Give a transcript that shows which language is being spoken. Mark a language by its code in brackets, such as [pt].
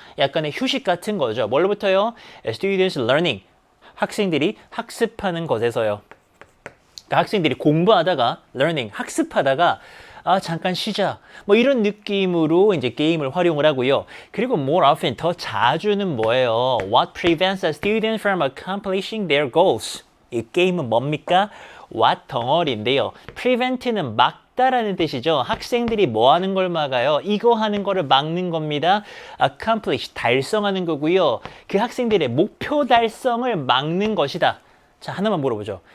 [ko] 약간의 휴식 같은 거죠. 뭘로부터요? [en] Students learning. [ko] 학생들이 학습하는 것에서요. 그러니까 학생들이 공부하다가 learning 학습하다가 잠깐 쉬자 뭐 이런 느낌으로 이제 게임을 활용을 하고요. 그리고 [en] more often [ko] 더 자주는 뭐예요? [en] What prevents a student from accomplishing their goals? [ko] 이 게임은 뭡니까? What 덩어리인데요. prevent는 막다라는 뜻이죠. 학생들이 뭐 하는 걸 막아요? 이거 하는 거를 막는 겁니다. accomplish 달성하는 거고요. 그 학생들의 목표 달성을 막는 것이다. 자, 하나만 물어보죠.